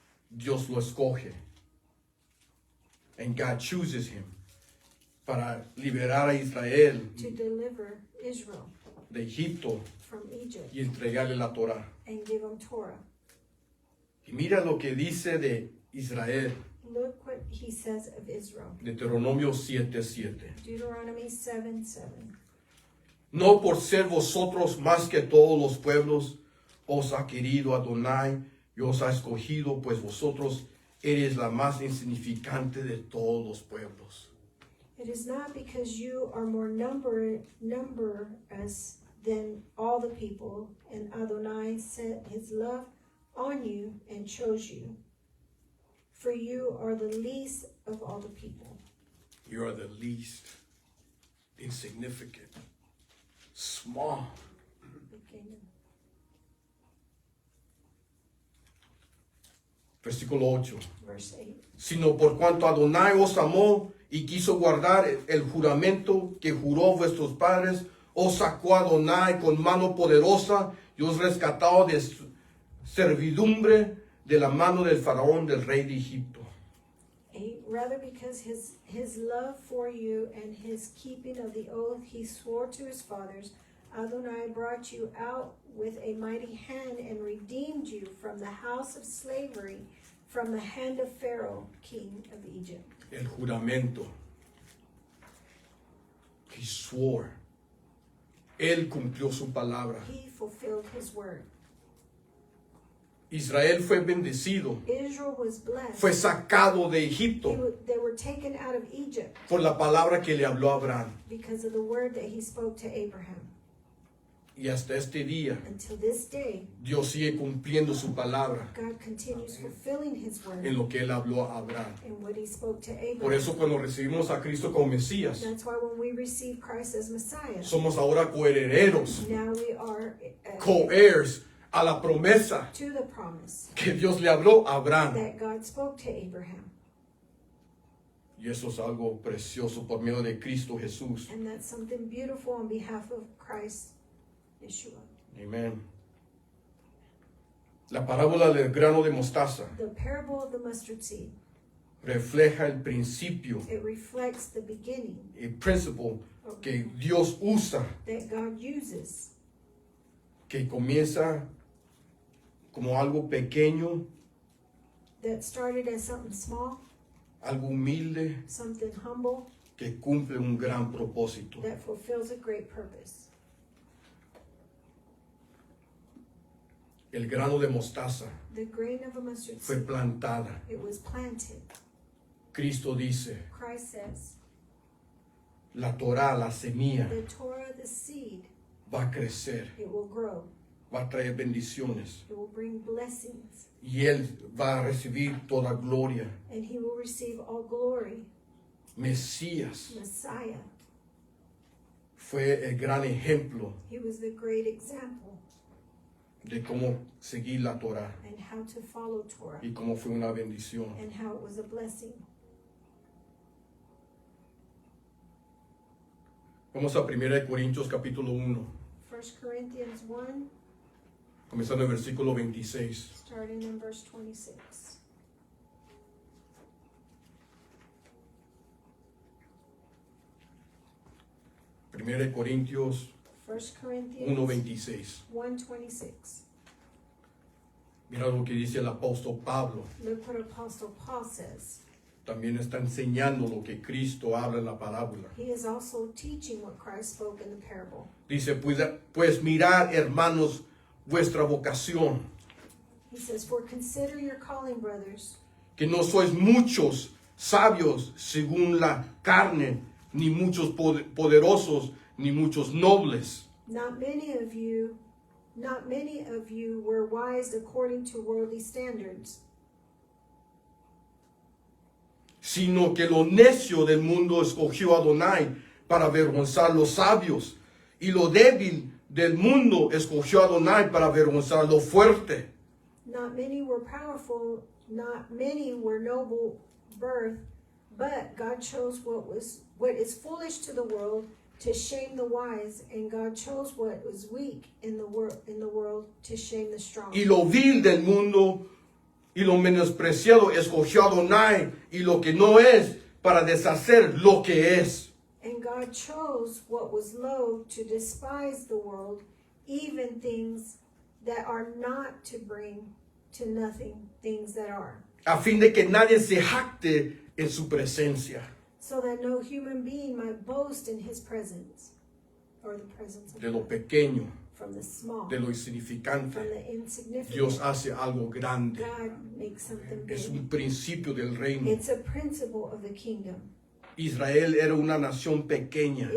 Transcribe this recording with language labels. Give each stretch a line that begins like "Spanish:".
Spanish: Dios lo escoge.
English: And God chooses him
Spanish: para liberar a Israel
English: To deliver Israel
Spanish: de Egipto
English: from Egypt
Spanish: y entregarle la Torah.
English: and give him Torah.
Spanish: Y mira lo que dice de Israel,
English: Look what he says of Israel.
Spanish: Deuteronomio 7:7.
English: Deuteronomy 7:7.
Spanish: No por ser vosotros más que todos los pueblos, os ha querido Adonai y os ha escogido, pues vosotros eres la más insignificante de todos los pueblos.
English: It is not because you are more numberless than all the people, and Adonai set his love on you and chose you. For you are the least of all the people. You are the least, insignificant, small.
Spanish: Pequeño. Versículo 8.
English: Verse 8.
Spanish: Sino por cuanto Adonai os amó y quiso guardar el juramento que juró vuestros padres, os sacó Adonai con mano poderosa y os rescató de servidumbre de la mano del faraón, del rey de Egipto.
English: 8. Rather because his love for you and his keeping of the oath he swore to his fathers, Adonai brought you out with a mighty hand and redeemed you from the house of slavery, from the hand of Pharaoh, king of Egypt.
Spanish: El juramento.
English: He swore.
Spanish: Él cumplió su palabra.
English: He fulfilled his word.
Spanish: Israel fue bendecido.
English: Israel was blessed.
Spanish: Fue sacado de Egipto
English: They were taken out of Egypt
Spanish: por la palabra que le habló a Abraham.
English: because of the word that he spoke to Abraham.
Spanish: Y hasta este día,
English: Until this day,
Spanish: Dios sigue cumpliendo su palabra
English: God continues fulfilling his word
Spanish: en lo que él habló a Abraham.
English: and what he spoke to Abraham.
Spanish: Por eso cuando recibimos a Cristo como Mesías,
English: That's why when we receive Christ as Messiah,
Spanish: somos ahora coherederos,
English: now we are
Spanish: co-heirs a la promesa
English: to the promise
Spanish: que Dios le habló a Abraham.
English: that God spoke to Abraham.
Spanish: Y eso es algo precioso por medio de Cristo Jesús.
English: And that's something beautiful on behalf of Christ, Yeshua.
Spanish: Amén. La parábola del grano de mostaza
English: The parable of the mustard seed,
Spanish: refleja el principio,
English: it reflects the beginning
Spanish: el principio que Dios usa,
English: that God uses,
Spanish: que comienza como algo pequeño,
English: that started as something small,
Spanish: algo humilde,
English: something humble,
Spanish: que cumple un gran propósito.
English: that fulfills a great purpose.
Spanish: El grano de mostaza
English: The grain of a mustard
Spanish: fue
English: seed,
Spanish: plantada.
English: it was planted.
Spanish: Cristo dice,
English: Christ says,
Spanish: la Torah, la semilla,
English: the Torah, the seed,
Spanish: va a crecer,
English: it will grow,
Spanish: va a traer bendiciones.
English: it will bring blessings,
Spanish: Y Él va a recibir toda gloria.
English: and he will receive all glory.
Spanish: Mesías
English: Messiah,
Spanish: fue el gran ejemplo
English: he was the great example
Spanish: de cómo seguir la Torah
English: and how to follow Torah
Spanish: y cómo fue una bendición.
English: and how it was a blessing.
Spanish: Vamos a 1 Corintios capítulo 1,
English: 1 Corinthians 1,
Spanish: comenzando en el versículo 26.
English: starting in verse 26.
Spanish: Primera de Corintios
English: 1 Corinthians
Spanish: 1:26.
English: 1:26.
Spanish: Mira lo que dice el apóstol Pablo.
English: Look what Apostle Paul says.
Spanish: También está enseñando lo que Cristo habla en la parábola.
English: He is also teaching what Christ spoke in the parable.
Spanish: Dice, pues mirad, hermanos, vuestra vocación,
English: He says, "For consider your calling, brothers,
Spanish: que no sois muchos sabios según la carne, ni muchos poderosos, ni muchos nobles,
English: not many of you were wise according to worldly standards,
Spanish: sino que lo necio del mundo escogió a Adonai para avergonzar los sabios, y lo débil del mundo escogió a Adonai para avergonzar lo fuerte.
English: not many were powerful, not many were noble birth, but God chose what is foolish to the world to shame the wise, and God chose what was weak in the world to shame the strong."
Spanish: Y lo vil del mundo y lo menospreciado escogió a Adonai y lo que no es para deshacer lo que es.
English: And God chose what was low to despise the world, even things that are not, to bring to nothing things that are,
Spanish: A fin de que nadie se jacte en su presencia.
English: so that no human being might boast in his presence, or the presence of
Spanish: De lo
English: God.
Spanish: pequeño,
English: From the small,
Spanish: de lo
English: from
Spanish: insignificante,
English: the insignificant,
Spanish: Dios hace algo grande.
English: God makes something
Spanish: Es
English: big.
Spanish: un principio del reino.
English: It's a principle of the kingdom.
Spanish: Israel era una nación pequeña,